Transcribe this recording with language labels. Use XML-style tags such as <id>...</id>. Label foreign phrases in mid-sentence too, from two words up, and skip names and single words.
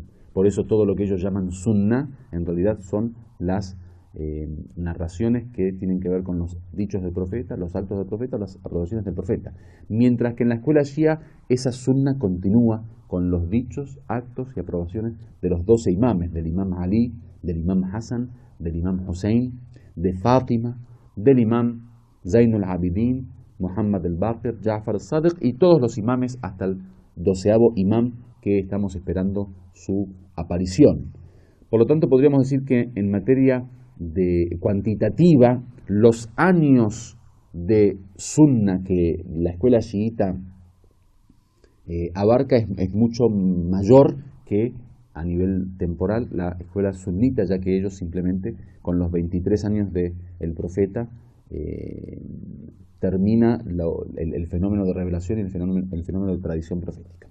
<es>Por eso todo lo que ellos llaman sunna, en realidad son las narraciones que tienen que ver con los dichos del profeta, los actos del profeta, las aprobaciones del profeta. Mientras que en la escuela shia esa sunna continúa con los dichos, actos y aprobaciones de los 12 imames, del imam Ali, del imam Hassan, del imam Hussein, de Fátima, del imam Zainul Abidin, Muhammad al-Baqir, Ja'far al-Sadiq, y todos los imames hasta el 12º imam, que estamos esperando su aparición. Por lo tanto, podríamos decir que en materia cuantitativa, los años de sunna que la escuela chiita abarca es mucho mayor que a nivel temporal la escuela sunita, ya que ellos simplemente con los 23 años del profeta termina el fenómeno de revelación y el fenómeno de tradición profética.</es>